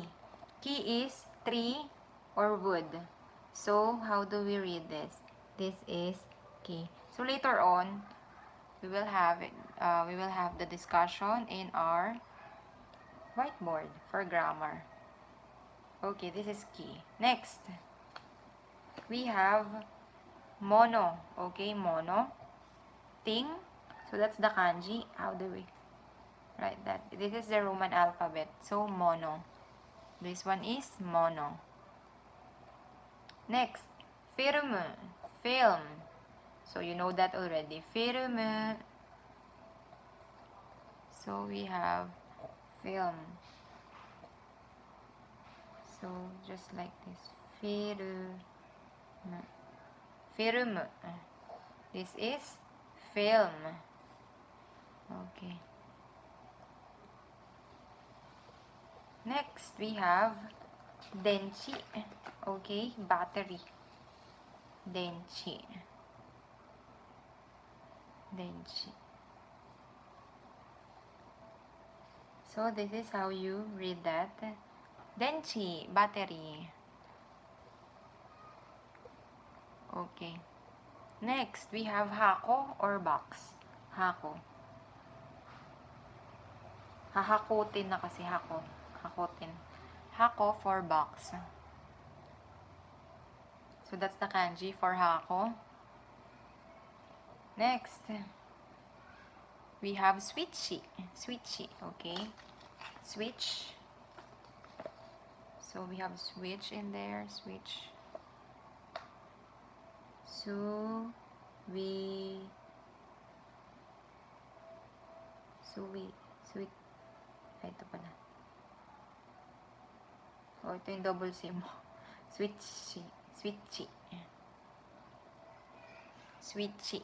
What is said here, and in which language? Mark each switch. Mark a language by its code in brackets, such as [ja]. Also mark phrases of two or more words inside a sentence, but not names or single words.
[en] Key is tree or wood. So, how do we read this? This is key. So, later on, we will have the discussion in our whiteboard for grammar. Okay, this is key. Next, we have mono. Okay, mono. Thing. So, that's the kanji. How do we write that? This is the Roman alphabet. So, mono. This one is mono. Next, film. Film. So, you know that already. Film. So, we have film. So, just like this. Film. Film. This is film. Okay. Next, we have denchi. Okay, battery. Denchi. Denchi. So, this is how you read that. Denchi, battery. Okay. Next, we have hako or box. Hako. [tl] Hahakutin na kasi hako. Hakutin. [en] Hako for box. So, that's the kanji for hako. Next, we have switchy. Switchy, okay? Switch. So, we have switch in there. Switch. [tl] Ito pala. Ito yung [en] double C [tl] mo. [ja] Switchy. Switchy. Switchy.